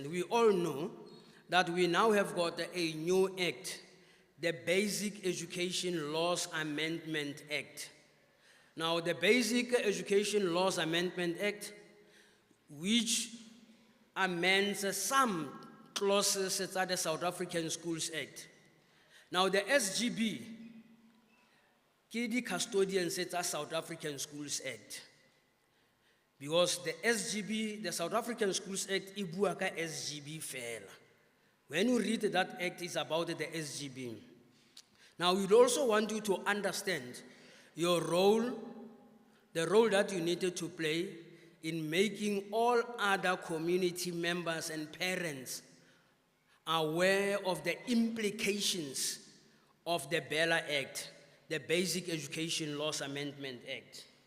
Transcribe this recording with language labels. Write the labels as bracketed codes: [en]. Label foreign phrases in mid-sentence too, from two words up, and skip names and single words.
[en] We all know that we now have got a new act, the Basic Education Laws Amendment Act. Now, the Basic Education Laws Amendment Act, which amends some clauses at the South African Schools Act. Now, the [tn] SGB ke di custodians tsa South African Schools Act. [en] Because the SGB, the South African Schools Act, [tn] e bua ka SGB fela. [en] When you read that act, it's about the SGB. Now, we'd also want you to understand your role, the role that you needed to play in making all other community members and parents aware of the implications of the Bella Act, the Basic Education Laws Amendment Act.